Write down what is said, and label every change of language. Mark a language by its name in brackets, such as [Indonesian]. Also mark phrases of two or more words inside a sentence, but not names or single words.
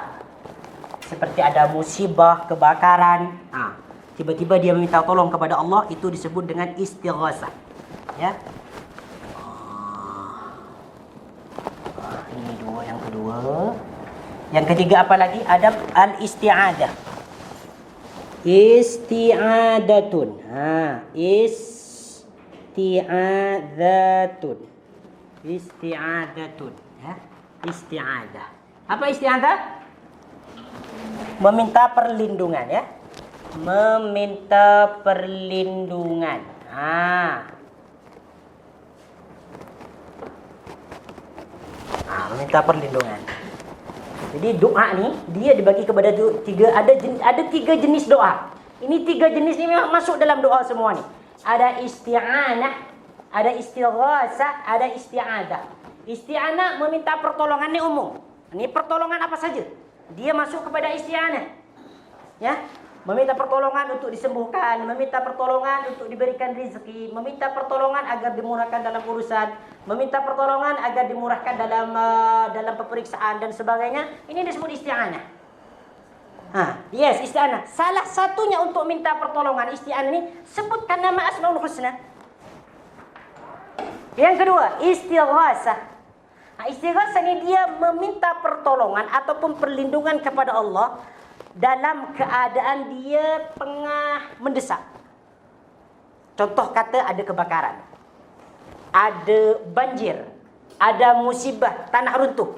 [Malay] Seperti ada musibah, kebakaran. Tiba-tiba dia meminta tolong kepada Allah, itu disebut dengan istighasah. Ya. Ini dua, yang kedua. Yang ketiga apa lagi? Ada al-isti'adah. [Arabic] Isti'adatun. Isti'adatun. Isti'adatun. Ya. Isti'adah. [Malay] Apa isti'adah? Meminta perlindungan ya. Meminta perlindungan. Meminta perlindungan. Jadi doa ni dia dibagi kepada ada tiga jenis doa. Ini tiga jenis ni memang masuk dalam doa semua ni. Ada isti'anah, ada istighasah, ada isti'adah. Isti'anah meminta pertolongan ni umum. Ini pertolongan apa saja. Dia masuk kepada isti'anah. Ya, meminta pertolongan untuk disembuhkan, meminta pertolongan untuk diberikan rezeki, meminta pertolongan agar dimurahkan dalam urusan, meminta pertolongan agar dimurahkan dalam peperiksaan dan sebagainya. Ini disebut isti'anah. Yes, isti'anah. Salah satunya untuk minta pertolongan isti'anah ini sebutkan nama Asmaul Husna. Yang kedua, istighasah. Istighasah ini dia meminta pertolongan ataupun perlindungan kepada Allah dalam keadaan dia tengah mendesak. Contoh kata ada kebakaran, ada banjir, ada musibah, tanah runtuh.